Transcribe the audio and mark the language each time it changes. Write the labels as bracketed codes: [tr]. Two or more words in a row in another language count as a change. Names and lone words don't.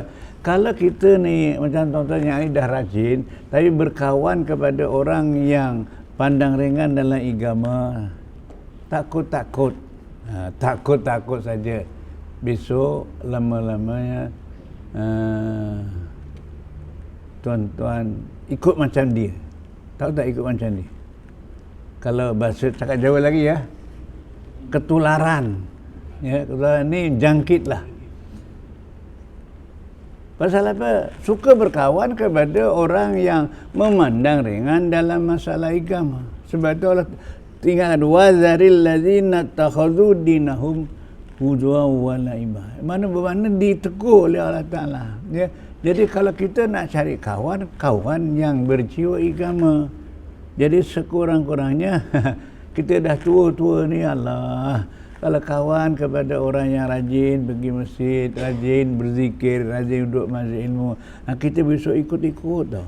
[ms] Kalau kita ni macam tuan-tuan yang ini dah rajin, tapi berkawan kepada orang yang pandang ringan dalam agama, takut-takut. Takut-takut saja. Besok lama-lamanya tuan-tuan ikut macam dia. Tahu tak ikut macam dia? Kalau bahasa cakap Jawa lagi ya, ketularan. Ya, ketularan ni jangkit lah. Pasal apa? Suka berkawan kepada orang yang memandang ringan dalam masalah agama. Sebab tu Allah tinggalkan [ar] وذر الذين اتخذوا دينهم هزوا ولعبا. [ms] Mana bermakna ditegur oleh Allah Ta'ala. Ya. Jadi kalau kita nak cari kawan yang berjiwa agama, jadi sekurang-kurangnya kita dah tua-tua ni, Allah, kalau kawan kepada orang yang rajin pergi masjid, rajin berzikir, rajin duduk majlis ilmu, kita besok ikut-ikut tau.